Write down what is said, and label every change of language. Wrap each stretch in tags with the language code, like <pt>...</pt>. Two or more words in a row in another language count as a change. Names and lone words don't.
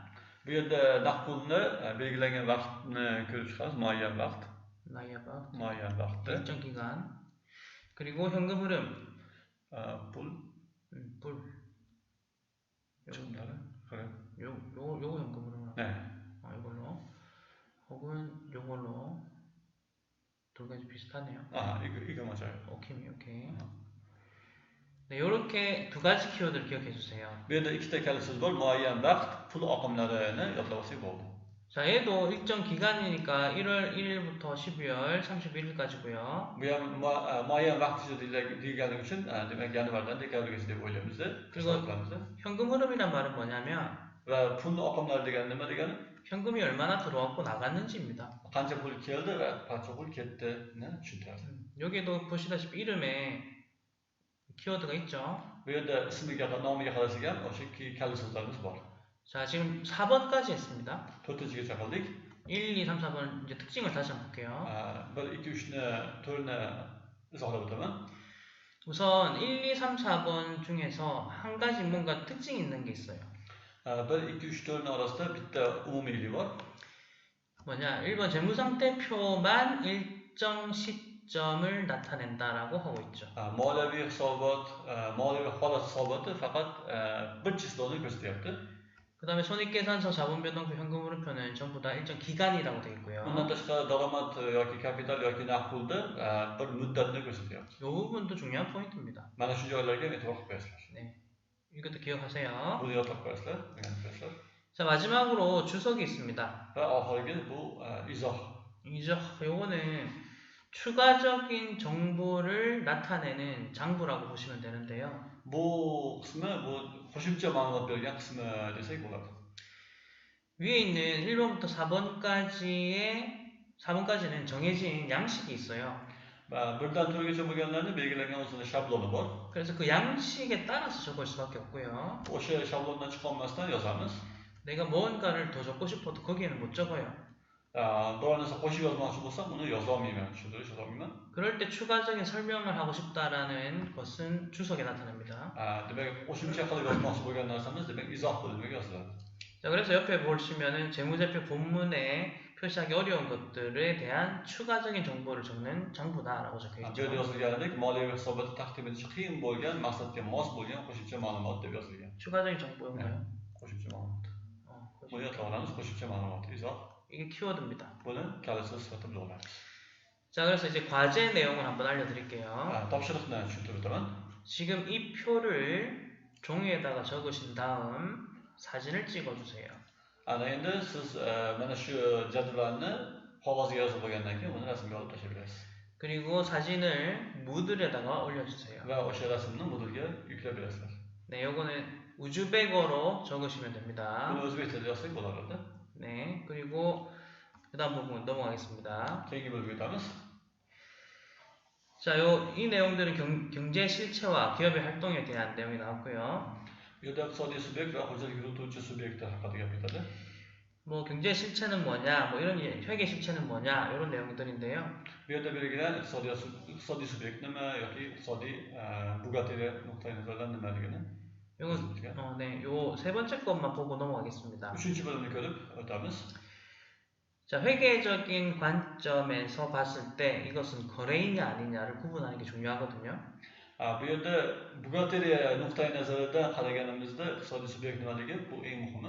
<uz>Bu yerda naqd pulni belgilangan vaqtni ko'rib chiqamiz, muayyan vaqt. muayyan vaqtda.</uz> <ko>일정 기간. 그리고 현금 흐름.</ko> <uz>pul.</uz> <ko>불.</ko> <uz>chiqimlari.</uz> <ko>그래. 요거 현금 흐름. 네. 이걸로. 혹은 요걸로. 두 가지 비슷하네요. 이거 맞아요. 오케이. 네, 요렇게 두 가지 키워드를 기억해 주세요.</ko> <uz>Bu yerda ikkita kalit so'z bor, muayyan vaqt, pul oqimlarini yodlab olsak bo'ldi.</uz> <ko>자, 얘도 일정 기간이니까 1월 1일부터 12월 31일까지고요.</ko> <uz>Bu ham muayyan vaqt ichida deganligi uchun demak yanvardan dekabrgacha deb o'ylaymiz.</uz> <ko>그리고 현금 흐름이란 말은 뭐냐면</ko> <uz>va pulni oqimlari degani nima degani?</uz> <ko>현금이 얼마나 들어왔고 나갔는지입니다.</ko> <uz>qancha pul keldi va qancha pul ketdini tushuntiradi.</uz> <ko>여기도 보시다시피 이름에 키워드가 있죠.</ko> <uz>Bu yerda ismiga, nomiga qarasak ham o'sha kalit so'zlarimiz bor.</uz> <ko>자, 지금 4번까지 했습니다.</ko> <uz>4-chigacha qildik.</uz> <ko>1, 2, 3, 4번 이제 특징을 다시 한번 볼게요.</ko> <uz>1, 2, 3ni, 4ni izohlab o'taman.</uz> <ko>우선 1, 2, 3, 4번 중에서 한 가지 뭔가 특징이 있는 게 있어요.</ko> <uz>1, 2, 3, 4ni orasida bitta umumiylik bor.</uz> <ko>뭐냐? 1번 재무상태표만 일정 시점을 나타낸다라고 하고 있죠.</ko> <uz>moliyaviy hisobot, moliyaviy holat hisoboti faqat bir chisloni ko'rsatyapti.</uz> <ko>그 다음에 손익계산서, 자본변동표, 현금흐름표는 전부 다 일정 기간이라고 되어 있고요.</ko> <uz>Undan tashqari daromad yoki kapital yoki naqd pulda bir muddatni ko'rsatyapti.</uz> <ko>이 부분도 중요한 포인트입니다.</ko> <uz>Mana shu joylarga e'tibor qilib qo'yasizlar.</uz> <ko>네, 이것도 기억하세요.</ko> <uz>Buni yodlab qo'yasizlar, o'rganib</uz> <ko>자, 마지막으로 주석이 있습니다.</ko> <uz>va oxirgi bu izoh.</uz> <ko>요거는 추가적인 정보를 나타내는 장부라고 보시면 되는데요.</ko> <uz>Bu qismi bu qo'shimcha ma'lumot bergan qismi desak bo'ladi.</uz> <ko>위에 있는 1번부터 4번까지는 정해진 양식이 있어요.</ko> <uz>birdan to'rtgacha bo'lganlarni belgilangan o'zini shabloni bor.</uz> <ko>그래서 그 양식에 따라서 적을 수밖에 없고요.</ko> <uz>O'sha shablondan chiqolmasdan yozamiz.</uz> <ko>내가 뭔가를 더 적고 싶어도 거기에는 못 적어요.</ko> <uz>biror narsa qo'shib yozmoqchi bo'lsam uni yozolmayman, tushuntirish yozolmayman.</uz> <ko>그럴 때 추가적인 설명을 하고 싶다라는 것은 주석에 나타납니다.</ko> <uz>demak qo'shimcha qilib yozmoqchi bo'lgan narsamiz demak izoh bo'limiga yoziladi.</uz> <ko>자, 그래서 옆에 보시면은 재무제표 본문에 표시하기 어려운 것들에 대한 추가적인 정보를 적는 장부다라고 적혀</ko> <uz>Bu</uz> <ko>있죠.</ko> <uz>yerda yozilganidek moliyaviy hisobotni taqdim etish qiyin bo'lgan, maqsadga mos bo'lgan qo'shimcha ma'lumot deb yozilgan.</uz> <ko>추가적인 정보인가요?</ko> <uz>qo'shimcha ma'lumot. Buni yodlab olamiz, qo'shimcha ma'lumot, izoh.</uz> <ko>이게 키워드입니다.</ko> <uz>Buni kalit so'z sifatida bilamiz.</uz> <ko>자, 그래서 이제 과제 내용을 한번 알려드릴게요.</ko> <uz>topshiriqni tushuntirib o'taman.</uz> <ko>지금 이 표를 종이에다가 적으신 다음 사진을 찍어주세요.</ko> <uz>Ana endi siz mana shu jadvalni qog'ozga yozib olgandan keyin uni rasmga olib tashlayverasiz.</uz> <ko>그리고 사진을 무들에다가 올려주세요.</ko> <uz>Va o'sha rasmni Moodlega yuklab berasizlar.</uz> <ko>네, 요거는 우즈벡어로 적으시면 됩니다.</ko> <uz>Buni o'zbek tilida yozsak bo'laveradi.</uz> <ko>네, 그리고 그 다음 부분 넘어가겠습니다.</ko> <uz>Keyingi bo'limga o'tamiz.</uz> <ko>자, 이 내용들은 경제 실체와 기업의 활동에 대한 내용이 나왔고요.</ko> <uz>Bu yerda iqtisodiy subyekt va xo'jalik yurituvchi subyekt haqida gap ketadi.</uz> <ko>뭐 경제 실체는 뭐냐, 뭐 이런 회계 실체는 뭐냐 이런 내용들인데요.</ko> <uz>Bu yerda belgilangan iqtisodiy subyekt nima yoki iqtisodiy buxgalteriya nuqtai nazardan nimaligini</uz> <ko>요건 네, 요 세 번째 것만 보고 넘어가겠습니다.</ko> <tr>Üçüncü bölümünü görüp ötemiz.</tr> <ko>자, 회계적인 관점에서 봤을 때 이것은 거래이냐 아니냐를 구분하는 게 중요하거든요.</ko> <uz>Bu yerda buxgalteriya nuqtai nazaridan qaraganimizda iqtisodiy subyekt nimaligi bu eng muhimi.</uz>